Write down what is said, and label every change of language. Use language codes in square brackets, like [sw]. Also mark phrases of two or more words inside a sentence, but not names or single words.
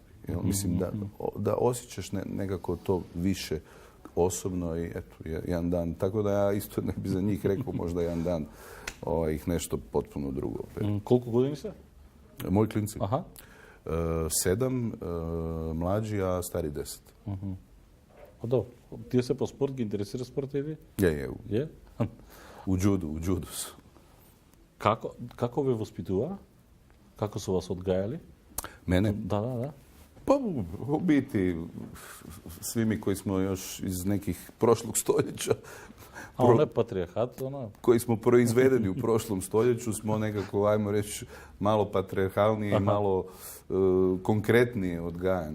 [hr] Mislim da osjećaš nekako to više osobno i eto, jedan dan. Tako da ja isto ne bi za njih rekao možda jedan dan ih nešto potpuno drugo. [mk] Колико години сте? [hr] Moji klinci? Aha. 7, mlađi, a stari 10. Pa dobro. [mk] Тие се по спорт, ги интересира спорт или? [hr] Je. U judu su. [mk] Како ве воспитува? [hr] Kako su vas odgajali? Mene? Da. Pa u biti svi mi koji smo još iz nekih prošlog stoljeća A on je patrijarhat, ona? koji smo proizvedeni u prošlom stoljeću smo nekako, ajmo reći, malo patrijarhalniji i malo konkretnije odgajani.